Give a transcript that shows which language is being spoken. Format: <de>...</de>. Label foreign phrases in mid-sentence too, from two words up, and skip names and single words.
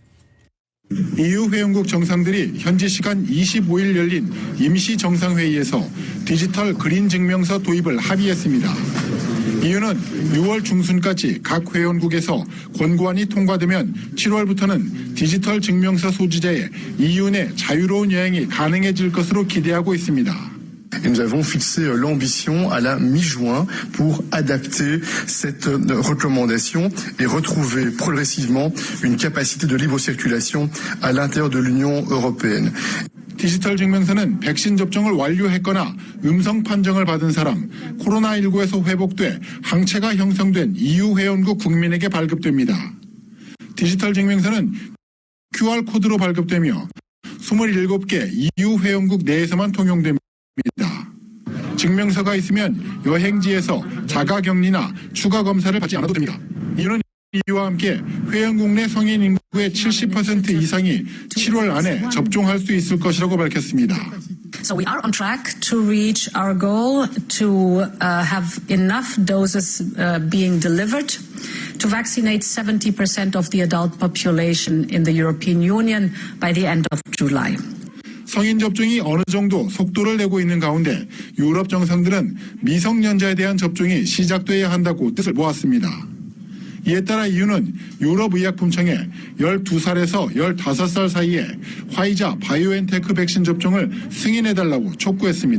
<ko>EU 회원국 정상들이 현지 시간 25일 열린 임시 정상회의에서 디지털 그린 증명서 도입을 합의했습니다. 이유는 6월 중순까지 각 회원국에서 권고안이 통과되면 7월부터는 디지털 증명서 소지자의 EU 내 자유로운 여행이 가능해질 것으로 기대하고 있습니다.</ko> <fr>Nous avons fixé l'ambition à la mi-juin pour adapter cette recommandation et retrouver progressivement une capacité de libre circulation à l'intérieur de l'Union européenne.</fr> <ko>디지털 증명서는 백신 접종을 완료했거나 음성 판정을 받은 사람, 코로나19에서 회복돼 항체가 형성된 EU 회원국 국민에게 발급됩니다. 디지털 증명서는 QR코드로 발급되며 27개 EU 회원국 내에서만 통용됩니다. 증명서가 있으면 여행지에서 자가격리나 추가 검사를 받지 않아도 됩니다. 이는 이와 함께 회원국 내 성인 인구의 70% 이상이 7월 안에 접종할 수 있을 것이라고 밝혔습니다.</ko> <en>So we are on track to reach our goal to have enough doses being delivered to vaccinate 70% of the adult population in the European Union by the end of July.</en> <ko>성인 접종이 어느 정도 속도를 내고 있는 가운데 유럽 정상들은 미성년자에 대한 접종이 시작돼야 한다고 뜻을 모았습니다. 이에 따라 EU는 유럽의약품청에 12살에서 15살 사이에 화이자 바이오엔테크 백신 접종을 승인해달라고 촉구했습니다.</ko>